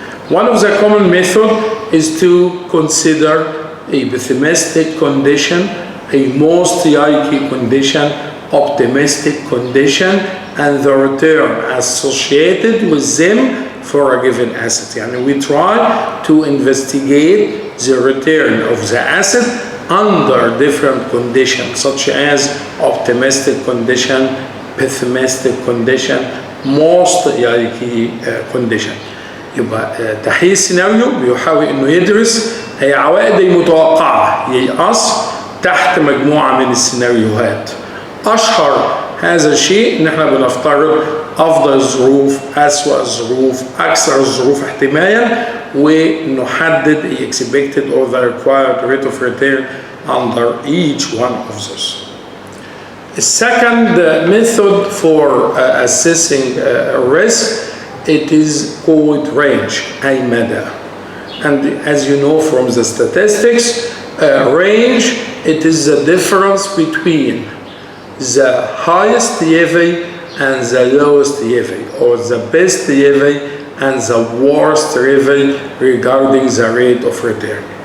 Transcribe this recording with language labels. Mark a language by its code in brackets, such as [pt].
[en] One of the common methods is to consider a pessimistic condition, a most likely condition, optimistic condition, and the return associated with them for a given asset. يعني we try to investigate the return of the asset under different conditions such as optimistic condition, pessimistic condition, most likely condition. [ar] يبقى تحليل السيناريو بيحاول انه يدرس هي عوائد المتوقعة يقص تحت مجموعة من السيناريوهات. اشهر هذا الشيء ان احنا بنفترض افضل الظروف، اسوأ الظروف، اكثر الظروف احتمالا، ونحدد [en] the expected or the required rate of return under each one of those. The second method for assessing risk, it is called range, [ar] أي مدى. [en] And as you know from the statistics, range, it is the difference between the highest EV and the lowest EV, or the best EV and the worst EV regarding the rate of return.